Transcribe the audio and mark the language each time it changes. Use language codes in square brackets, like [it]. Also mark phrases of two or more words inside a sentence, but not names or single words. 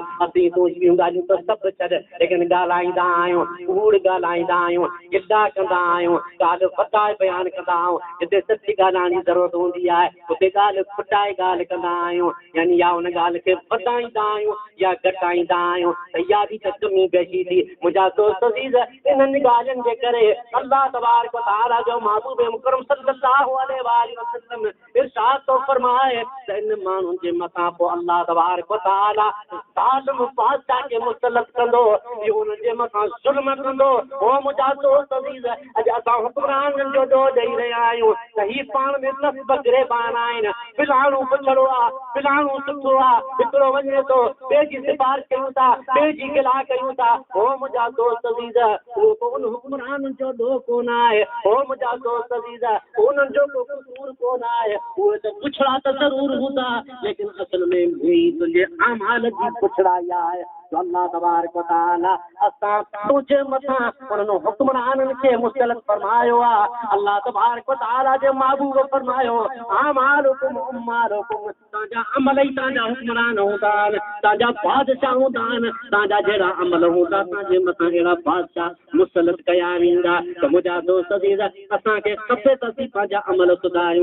[sd] असीं तूं ॿियूं ॻाल्हियूं त सभु छॾ लेकिन ॻाल्हाईंदा आहियूं, कूड़ ॻाल्हाईंदा आहियूं, गिला कंदा आहियूं, ॻाल्हि वधाए बयानु कंदा आहियूं। जिते सची ॻाल्हाइण जी ज़रूरत हूंदी आहे उते ॻाल्हि खुटाए ॻाल्हि कंदा आहियूं, यानी या उन ॻाल्हि खे वधाईंदा आहियूं या घटाईंदा आहियूं। त इहा बि त कमी पेशी थी। मुंहिंजा दोस्त इन्हनि ॻाल्हियुनि जे करे [ar] الله تبارك وتعالى [sd] जो महबूब मुकरम [ar] صلى الله عليه وسلم [sd] इरशाद थो फरमाए त इन माण्हुनि जे मथां पोइ [ar] الله تبارك وتعالى [sd] ज़ालिम बादशाह खे मुसलत कंदो, इहो उन्हनि जे मथां ज़ुल्म कंदो। ओ मुंहिंजा दोस्त अॼु असां हुक्मराननि जो ॾोह ॾेई रहिया आहियूं त हीअ पाण में सभु बगिरेबान आहिनि, फिलाणो पुछड़ो आहे, फिलाणो सुठो आहे, हिकिड़ो वञे थो ॿिए जी सिफारिश कयूं था, ॿिए जी गिला कयूं था। ओ मुंहिंजा दोस्त उहो को उन हुक्मराननि जो ॾोह कोन आहे। ओ मुंहिंजा दोस्त उन्हनि जो को कसूर कोन आहे, उहे त पुछड़ा त ज़रूर हूंदा लेकिन असल में तुंहिंजे अमाल जी पुछड़ाई आहे। [ar] الله تبارك وتعالى [sd] असां तुंहिंजे मथां उन्हनि हुक्मराननि खे मुसलत फरमायो आहे। [ar] الله تبارك وتعالى [sd] जे महबूब फरमायो [ar] أعمالكم عمالكم, [sd] तव्हांजा अमल ई तव्हांजा हुक्मरान हूंदा आहिनि, तव्हांजा बादशाह हूंदा आहिनि, तव्हांजा जहिड़ा अमल हूंदा तव्हांजे मथां अहिड़ा बादशाह मुसलत कया वेंदा। त मुंहिंजा दोस्त असांखे खपे त असीं पंहिंजा अमल सुधारियूं।